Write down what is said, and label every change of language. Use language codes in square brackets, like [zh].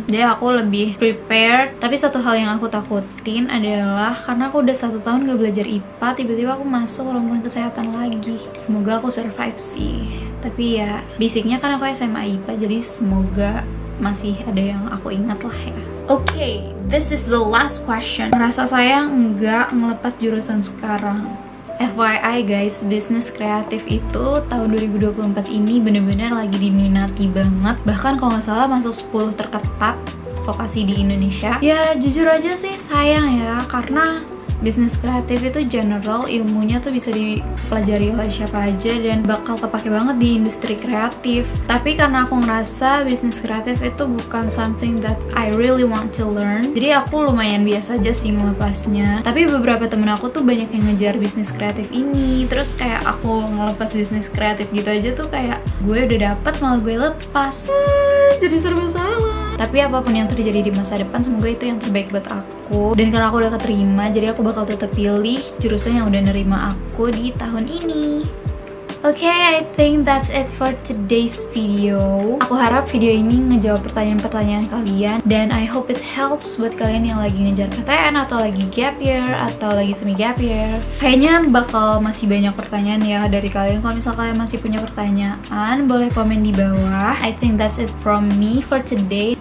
[id] Jadi aku lebih prepared. Tapi satu hal yang aku takutin adalah karena aku udah 1 tahun gak belajar IPA, tiba-tiba aku masuk rombongan kesehatan lagi. Semoga aku survive sih. Tapi ya basicnya kan aku SMA IPA, jadi semoga masih ada yang aku ingat lah ya. [en] Okay, this is the last question. [id] Merasa sayang nggak ngelepas jurusan sekarang? [en] FYI guys, [id] bisnis kreatif itu tahun 2024 ini bener-bener lagi diminati banget. Bahkan kalau nggak salah masuk 10 terketat vokasi di Indonesia. Ya jujur aja sih sayang ya, karena bisnis kreatif itu general, ilmunya tuh bisa dipelajari oleh siapa aja dan bakal kepake banget di industri kreatif. Tapi karena aku ngerasa bisnis kreatif itu bukan [en] something that I really want to learn, [id] jadi aku lumayan biasa aja sih ngelepasnya. Tapi beberapa temen aku tuh banyak yang ngejar bisnis kreatif ini, terus kayak aku ngelepas bisnis kreatif gitu aja tuh kayak gue udah dapet malah gue lepas. Jadi serba salah. Tapi apapun yang terjadi di masa depan, semoga itu yang terbaik buat aku. aku. Dan karena aku udah keterima, jadi aku bakal tetap pilih jurusan yang udah nerima aku di tahun ini. [en] Oke, I think that's it for today's video. [id] Aku harap video ini ngejawab pertanyaan-pertanyaan kalian, dan [en] I hope it helps [id] buat kalian yang lagi ngejar PTN atau lagi gap year atau lagi semi gap year. Kayaknya bakal masih banyak pertanyaan ya dari kalian. Kalau misalnya kalian masih punya pertanyaan, boleh komen di bawah. [en] I think that's it from me for today.